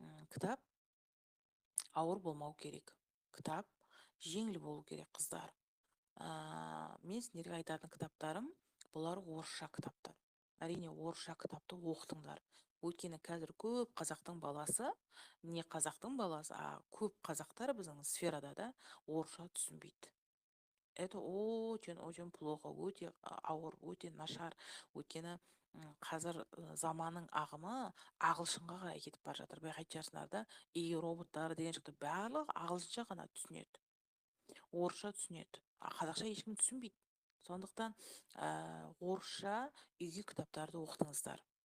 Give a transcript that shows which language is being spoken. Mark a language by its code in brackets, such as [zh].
[kk] Кітап ауыр болмау керек. Кітап жеңіл болу керек, қыздар. Мен сендерге айтатын кітаптарым, бұлар орысша кітаптар. Әрине, орысша кітапты оқытыңдар. Өйткені қазір көп қазақтың баласы, не қазақтың баласы, көп қазақтар біздің сферада, да, орысша түсінбейді. [ru] Это очень плохо, [kk] өте ауыр, өте нашар. Өйткені қазір заманның ағымы ағылшынға қарай кетіп бара жатыр. Байқайтын шығарсыңдар, да, и роботтар деген шықты, барлығы ағылшынша ғана түсінеді, орысша түсінеді, қазақша ешкім түсінбейді. Сондықтан орысша үйге кітаптарды оқытыңыздар.